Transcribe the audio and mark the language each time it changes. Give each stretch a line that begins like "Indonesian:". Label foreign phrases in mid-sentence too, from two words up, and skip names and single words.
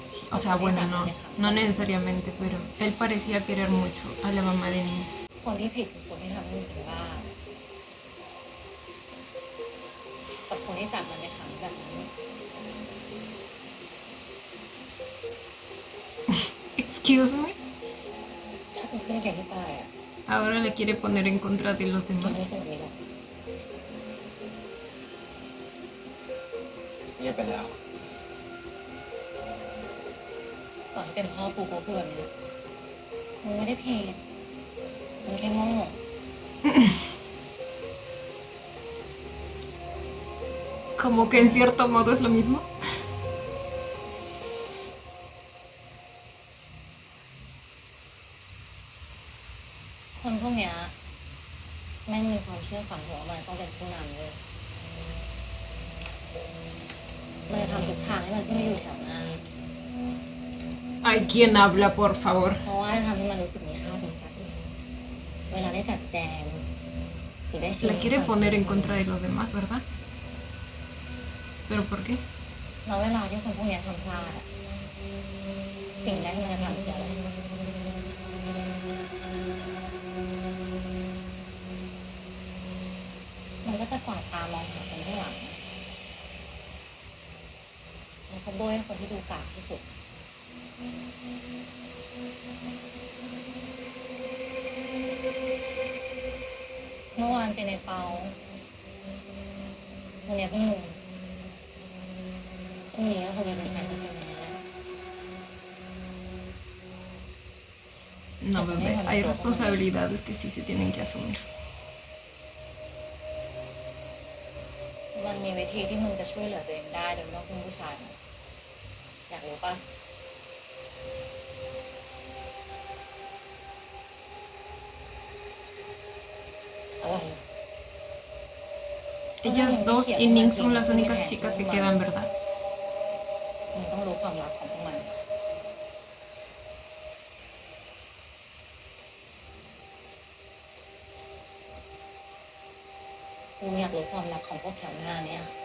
Spanish: O sea, bueno, no necesariamente, pero él parecía querer mucho a la mamá de Nin.
Thai: คนที่ผิดคือคนที่ทำให้มันเป็นบ้ากับคนที่จับมันไปขังแบบนั้น
English: Excuse me.
Thai: ถ้าเป็นเพื่อนแกที่ตายอ่ะ
Spanish: Ahora le quiere poner en contra de los
Thai: แกไม่
Spanish: demás.
Thai: ใช่แบบนี้หรอก เงียบไปแล้ว ต่อให้เป็นพ่อกูก็พูดแบบนี้มึงไม่ได้ผิดมึงแค่โง่
Spanish: Como que en cierto modo es lo mismo.
Thai: คนพวกเนี้ยแม่งมีความเชื่อฝังหัวมันต้องเป็นผู้นำเลยมันจะทำทุกทางให้มันขึ้นมาอยู่แถวหน้า
Spanish: Ay, ¿quién habla, por favor?
Thai: เพราะว่าจะทำให้มันรู้สึกมีค่าสัสๆเวลาได้จัดแจงหรือได้ชี้
Spanish: La quiere poner en contra de los demás, ¿verdad? ¿Pero por qué?
Thai: แล้วเวลาที่คนพวกเนี้ยทำพลาดอะสิ่งแรกที่มันจะทำคืออะไรมันก็จะกวาดตามองหาคนข้างหลัง แล้วก็โบยให้คนที่ดูกากที่สุดเมื่อวานเป็นไอ้เปาวันนี้เป็นหนูพรุ่งนี้ก็คงจะเป็นแฟนกันนะ
Spanish: No, bebé, hay responsabilidades que sí se tienen que asumir.
Thai: มันมีวิธีที่มึงจะช่วยเหลือตัวเองได้โดยไม่ต้องพึ่งผู้ชายไหมอยากรู้ปะ อะไร
Spanish: Ellas dos y Ning son las únicas chicas que quedan, ¿verdad?
Thai: มึงต้องรู้ความลับของพวกมันกูอยากรู้ความลับของพวกแถวหน้าเนี่ย